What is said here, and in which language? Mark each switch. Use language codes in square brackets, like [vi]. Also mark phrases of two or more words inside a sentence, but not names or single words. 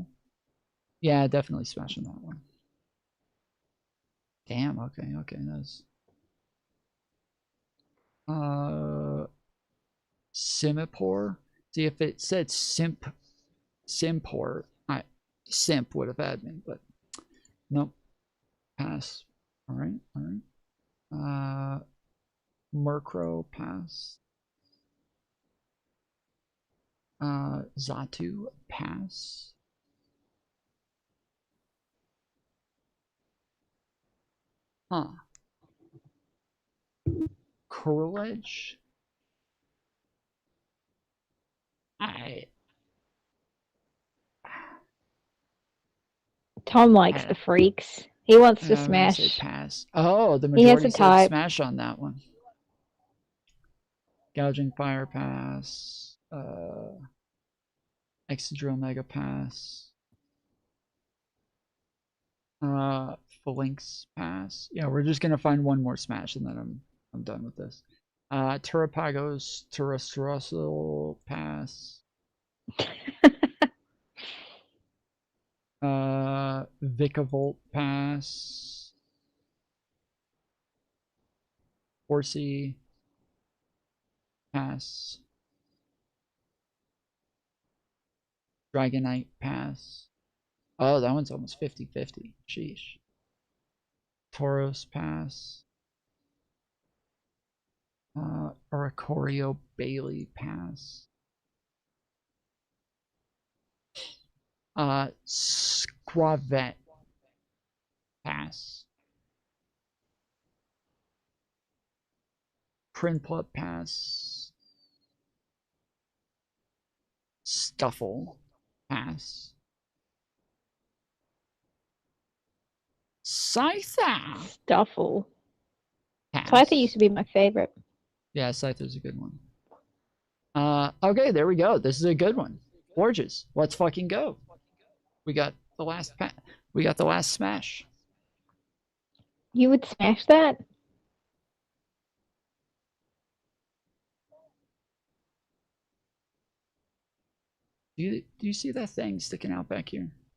[en] Yeah, definitely smashing that one. Damn, okay, that's Simipore. See, if it said Simpor, Simp would have had me, but nope. Pass. Alright. Murkrow, pass. Zatu, pass. Huh. Curledge. Tom likes the freaks. He wants to I'm gonna say smash. pass. Oh, the He has majority a said type. smash on that one. Gouging Fire, pass. Excadrill, Mega, pass. Phalanx, pass. Yeah, we're just gonna find one more smash and then I'm done with this. Terrapagos, Terrestrial, pass. Vikavolt, pass. Horsey, pass. Dragonite, pass. Oh, that one's almost 50-50. Sheesh. Tauros, pass. Oricorio Bailey, pass. Squavet, pass. Prinplup, pass. Stuffle, pass. Scyther. Stuffle. Pass. Scyther used to be my favorite. Yeah, Scyther's a good one. Okay, there we go. This is a good one. Gorgeous. Let's fucking go. We got the last we got the last smash. You would smash that? Do you see that thing sticking out back here?